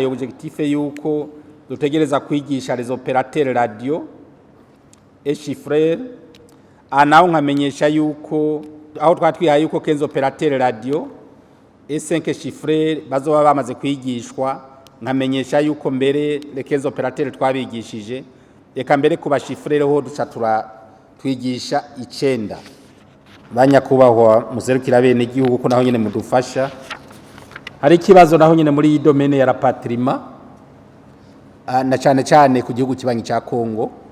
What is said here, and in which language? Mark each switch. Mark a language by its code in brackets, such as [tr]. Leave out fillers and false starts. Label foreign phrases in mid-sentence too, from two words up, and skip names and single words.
[rn] objectif yuko dutegereza kwigisha [fr] les opérateurs radio et chiffreurs [rn] anaho nkamenyesha yuko aho twari twihaye yuko [fr] 15 opérateurs radio et 5 chiffreurs [rn] bazoba bamaze kwigishwa nkamenyesha yuko mbere [fr] les 15 opérateurs [rn] twabigishije eka mbere kuba chiffreurs ho ducatura twigisha 9 banyakubahwa muserukira bene igihugu ko naho nyene mudufasha. Hari ikibazo naho nyene muri domaine ya rapatriement na cyane ku gihugu kibanyi cya Kongo.